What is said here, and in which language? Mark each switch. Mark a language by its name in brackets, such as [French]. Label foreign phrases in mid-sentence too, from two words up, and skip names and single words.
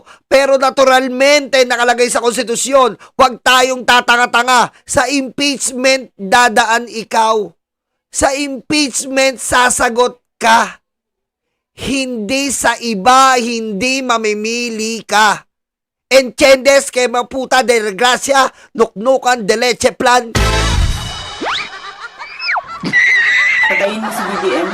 [Filipino] Pero naturalmente nakalagay sa konstitusyon, huwag tayong tatanga-tanga. Sa impeachment, dadaan ikaw. Sa impeachment, sasagot ka. Hindi sa iba, hindi mamimili ka. [Spanish] Entiendes que maputa de gracia, nuknukan de leche plan. [Filipino] Patayin mo si BBM?